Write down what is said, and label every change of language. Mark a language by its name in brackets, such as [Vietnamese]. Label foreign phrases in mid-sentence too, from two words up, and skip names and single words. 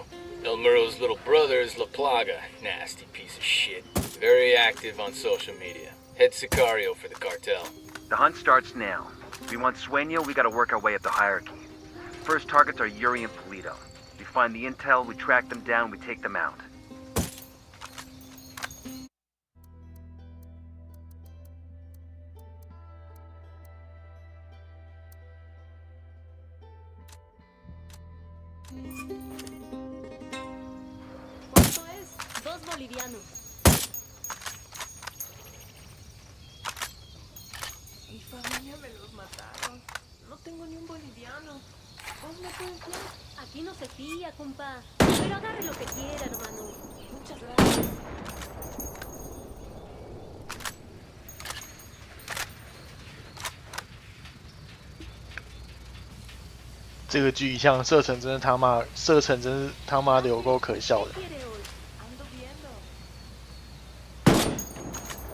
[English] El Muro's little brother is La Plaga. Nasty piece of shit. Very active on social media. Head Sicario for the cartel. The hunt starts now. If we want Sueño, we gotta work our way up the hierarchy. First targets are Yuri and Polito. We find the intel, we track them down, we take them out. [Spanish] ¿Cuánto es? 2 bolivianos. Mi familia me los mataron. No tengo ni un boliviano. ¿Vos me puedes fiar? Aquí no se fía, compa. Pero agarre lo que quiera, hermano. Muchas gracias. [Chinese] 这个巨像射程真是他妈，射程真是他妈的有够可笑的。